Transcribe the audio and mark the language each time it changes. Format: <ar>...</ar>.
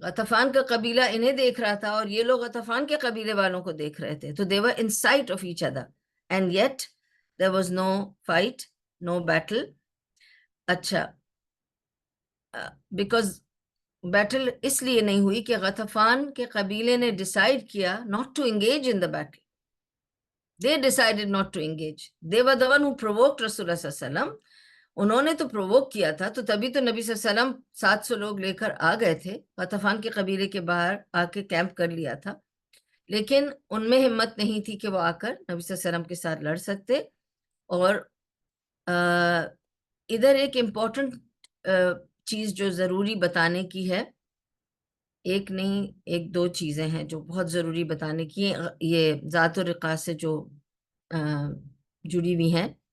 <ur>غطفان کا قبیلہ انہیں دیکھ رہا تھا اور یہ لوگ غطفان کے قبیلے والوں کو دیکھ رہے تھے. تو</ur> <en>they were in sight of each other and yet there was no fight, no battle.</en> <ur>اچھا, بیکاز بیٹل اس لیے نہیں ہوئی کہ غطفان کے قبیلے نے ڈیسائیڈ کیا</ur> <en>not to engage in the battle. They decided not to engage. They were the one who provoked Rasulullah صلی اللہ علیہ وسلم.</en> <ur>انہوں نے تو پرووک کیا تھا, تو تبھی تو نبی صلی اللہ علیہ وسلم 700 لوگ لے کر آ گئے تھے. غطفان کے قبیلے کے باہر آ کے کیمپ کر لیا تھا, لیکن ان میں ہمت نہیں تھی کہ وہ آ کر نبی صلی اللہ علیہ وسلم کے ساتھ لڑ سکتے. اور ادھر ایک امپورٹنٹ چیز جو ضروری بتانے کی ہے, ایک نہیں ایک دو چیزیں ہیں جو بہت ضروری بتانے کی ہیں, یہ ذات و رقاع سے جو جڑی ہوئی ہیں.</ur>